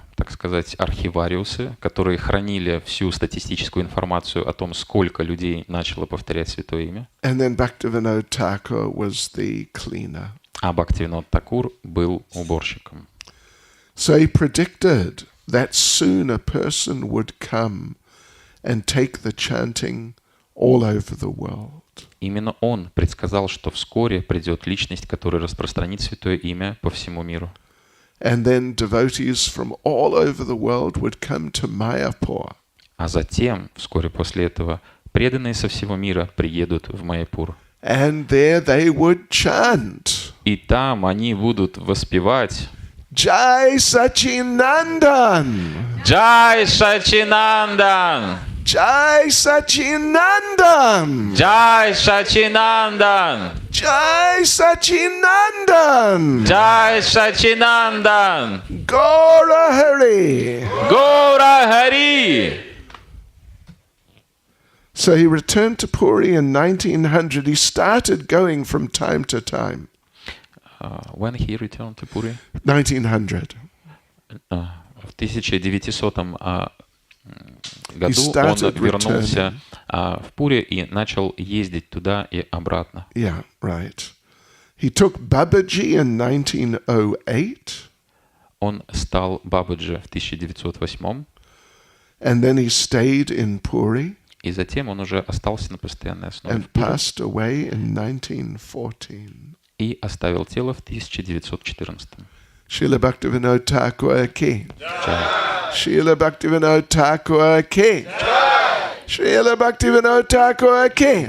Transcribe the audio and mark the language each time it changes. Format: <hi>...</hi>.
<ru>Так сказать, архивариусы, которые хранили всю статистическую информацию о том, сколько людей начало повторять святое имя.</ru> <en>And then Bhaktivinoda Thakur was the cleaner.</en> <ru>А Бхактивинод Тхакур был уборщиком.</ru> <en>So he predicted that soon a person would come and take the chanting all over the world.</en> <ru>Именно он предсказал, что вскоре придет личность, которая распространит святое имя по всему миру.</ru> <en>And then devotees from all over the world would come to Mayapur.</en> <ru>А затем, вскоре после этого, преданные со всего мира приедут в Майяпур.</ru> <en>And there they would chant.</en> <ru>И там они будут воспевать</ru> <en>Jai Sachinandan!</en> <ru>Джай Сачинандан!</ru> <en>Jai Sachinandan!</en> <ru>Джай Сачинандан!</ru> <en>Jai Sachinandan!</en> <ru>Джай Сачинандан!</ru> <en>Gaura Hari!</en> <ru>Гора Хари!</ru> <en>So he returned to Puri in 1900. He started going from time to time. When he returned to Puri? 1900.</en> <ru>В 1900 году он</ru> <en>started</en> <ru>вернулся в Пури и начал ездить туда и обратно.</ru> <en>Yeah, right. He took Babaji in 1908.</en> <ru>Он стал Бабаджи в 1908,</ru> <en>And then he stayed in Puri</en> <ru>и затем он уже остался на постоянной основе в</ru> <en>and</en> <ru>Пури</ru> <en>passed away in 1914.</en> <ru>и оставил тело в 1914.</ru> <en>Srila Bhaktivinoda Thakur ki.</en> <ru>Джай.</ru> <en>Srila Bhaktivinoda Thakur ki. Srila Bhaktivinoda Thakur ki.</en>